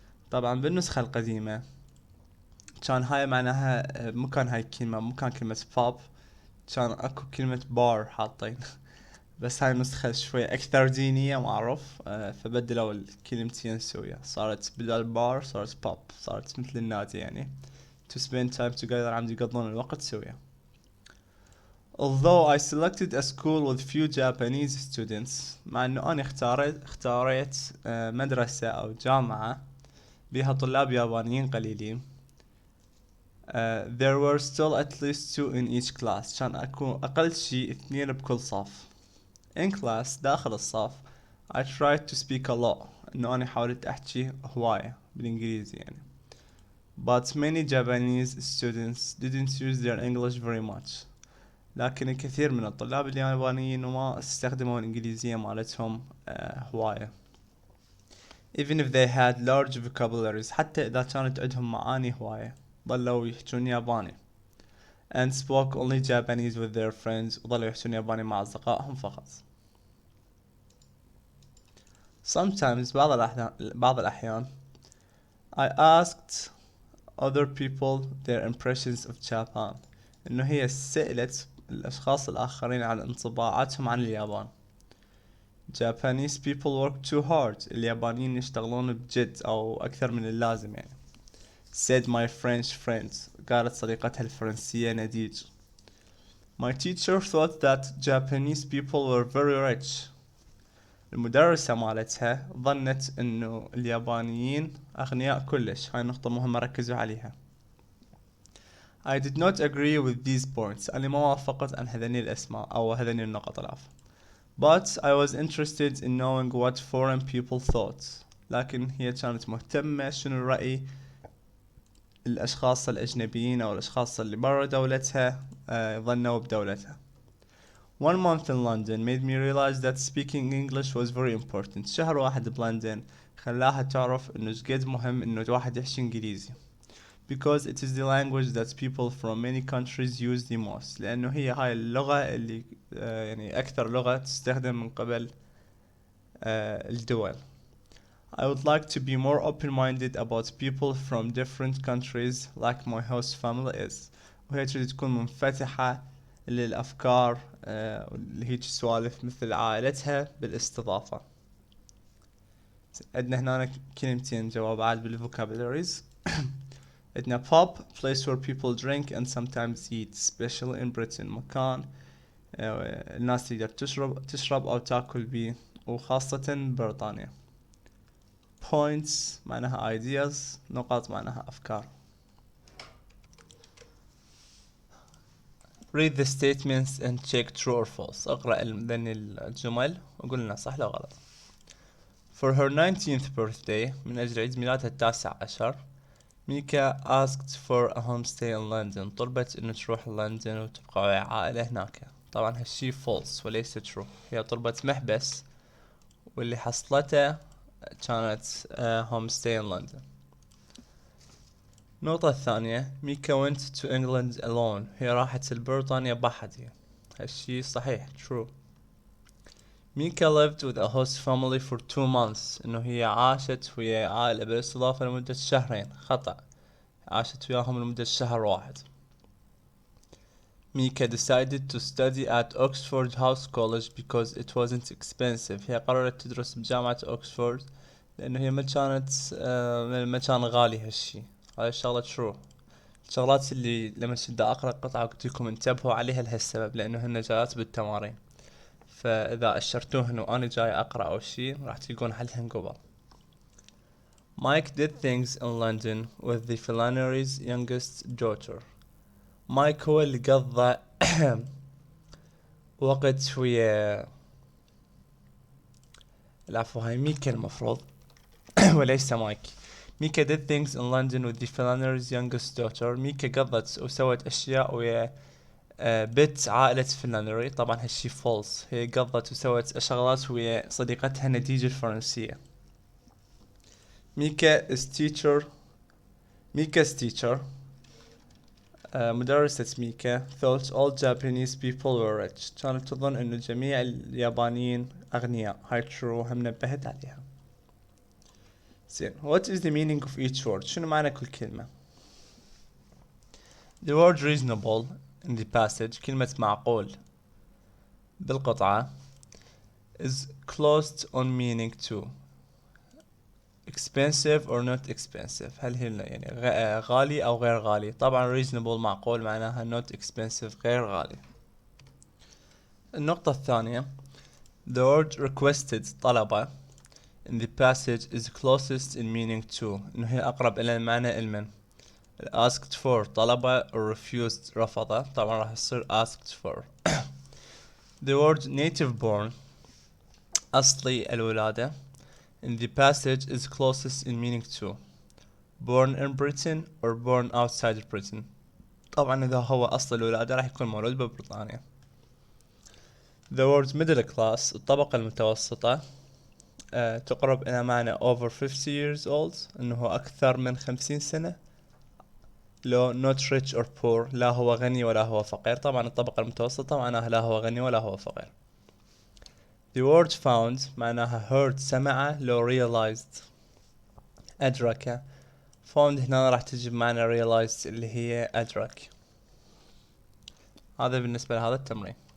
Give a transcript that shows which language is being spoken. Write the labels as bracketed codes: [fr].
[ar] طبعا بالنسخة القديمة كان هاي معناها مكان هاي الكلمة مكان كلمة pub كان اكو كلمة bar حاطين بس هاي النسخة شوية اكثر دينية معروف فبدلوا الكلمتين سويا صارت بدل bar صارت pub صارت مثل النادي يعني [en] to spend time together [ar] عم يقضون الوقت سويا. [en] Although I selected a school with few Japanese students, [ar] مع انه انا اختاريت مدرسة او جامعة بها طلاب يابانيين قليلين. [en] There were still at least 2 in each class. [ar] كان اكون اقل شيء 2 بكل صف. [en] In class [ar] داخل الصف [en] I tried to speak a lot. [ar] انه انا حاولت احكي هواية بالانجليزي يعني. [en] But many Japanese students didn't use their English very much. [ar] لكن الكثير من الطلاب اليابانيين ما استخدموا الانجليزية مالتهم هواية. [en] Even if they had large vocabularies, [ar] حتى إذا كانت عندهم معاني هواية ظلوا يحجون ياباني. [en] And spoke only Japanese with their friends, [ar] وظلوا يحجون ياباني مع أصدقائهم فقط. [en] Sometimes [ar] بعض الأحيان [en] I asked other people their impressions of Japan. [ar] إنه هي سئلت الأشخاص الآخرين عن انطباعاتهم عن اليابان. [en] Japanese people work too hard. [ar] اليابانيين يشتغلون بجد أو أكثر من اللازم يعني. [en] Said my French friend. [ar] قالت صديقتها الفرنسية نديج. [en] My teacher thought that Japanese people were very rich. [ar] المدرسة مالتها ظنت إنه اليابانيين أغنياء كلش. هاي نقطة مهمة ركزوا عليها. [en] I did not agree with these points. [ar] أنا ما وافقت عن هذين الأسماء أو هذين النقط العفو. [en] But I was interested in knowing what foreign people thought. [ar] لكن هي كانت مهتمة شنو رأي الأشخاص الأجنبيين أو الأشخاص اللي برا دولتها ظنوا بدولتها. [en] 1 month in London made me realize that speaking English was very important. [ar] شهر واحد بلندن خلاها تعرف إنه جد مهم إنه الواحد يحكي إنجليزي. [en] Because it is the language that people from many countries use the most. [ar] لأنه هي هاي اللغة اللي يعني أكثر لغة تستخدم من قبل الدول. [en] I would like to be more open-minded about people from different countries like my host family is. [ar] وهي تريد تكون منفتحة للأفكار اللي هيج سوالف مثل عائلتها بالاستضافة. عندنا هنا كلمتين جوابات بالفوكابularies. [en] عندنا pub, place where people drink and sometimes eat, especially in Britain. [ar] مكان الناس تقدر تشرب أو تاكل بيه وخاصة بريطانيا. [en] Points معناها ideas. [ar] نقاط معناها أفكار. [en] Read the statements and check true or false. [ar] اقرأ ذني الجمل وقول لنا صح لو غلط. [en] For her 19th birthday, [ar] من أجل عيد ميلادها 19، [en] Mika asked for a homestay in London. [ar] طلبت إنه تروح لندن وتبقى ويا عائلة هناك. طبعا هالشي false وليس true. هي طلبت محبس واللي حصلته كانت [en] homestay in London. [ar] النقطة الثانية [en] Mika went to England alone. [ar] هي راحت لبريطانيا بحدها. هالشي صحيح true. [en] Mika lived with a host family for 2 months. [ar] إنه هي عاشت ويا عائلة بالاستضافة لمدة شهرين. خطأ. عاشت وياهم لمدة شهر واحد. [en] Mika decided to study at Oxford House College because it wasn't expensive. [ar] هي قررت تدرس بجامعة أكسفورد لأنه هي ما كان غالي هالشي. هاي الشغلة true. الشغلات اللي لما شد أقرأ قطعة قلت لكم انتبهوا عليها لهالسبب لأنه هن جايات بالتمارين. فإذا أشرتوهن وأنا جاي أقرأ أو شي راح تلقون حلهن قبل. [en] Mike did things in London with the Flannery's youngest daughter. [ar] مايك هو اللي قضى وقت ويا العفو هاي ميكا المفروض وليس مايك. [en] Mika did things in London with the Flannery's youngest daughter. [ar] ميكا قضت وسوت أشياء ويا بنت عائلة فلانري. طبعا هالشي فولس. هي قضت وسوت شغلات ويا صديقتها نديج الفرنسية. [en] ميكا's teacher [ar] مدرسة ميكا [en] thought all Japanese people were rich. [ar] كانت تظن انه جميع اليابانيين اغنياء. هاي true هم نبهت عليها. [en] زين what is the meaning of each word؟ [ar] شنو معنى كل كلمة؟ [en] The word reasonable in the passage [ar] كلمة معقول بالقطعة [en] is closed on meaning to expensive or not expensive. [ar] هل هي يعني غالي أو غير غالي؟ طبعا reasonable معقول معناها [en] not expensive [ar] غير غالي. النقطة الثانية [en] the word requested طلبة in the passage is closest in meaning to [ar] إنه هي أقرب إلى المعنى المن. [en] asked for طلبة or refused رفضة [ar] طبعا راح يصير [en] asked for. the word native born [ar] أصلي الولادة [en] in the passage is closest in meaning to born in Britain or born outside Britain. [ar] طبعا إذا هو أصل الولادة راح يكون مولود ببريطانيا. [en] the word middle class [ar] الطبقة المتوسطة تقرب إلى معنى [en] over 50 years old [ar] إنه أكثر من 50 سنة. لو [en] not rich or poor [ar] لا هو غني ولا هو فقير. طبعا الطبقة المتوسطة معناها لا هو غني ولا هو فقير. [en] the word found معناها heard سمع. [ar] لو realized أدرك. found هنا راح تجي بمعنى realized اللي هي أدرك. هذا بالنسبة لهذا التمرين.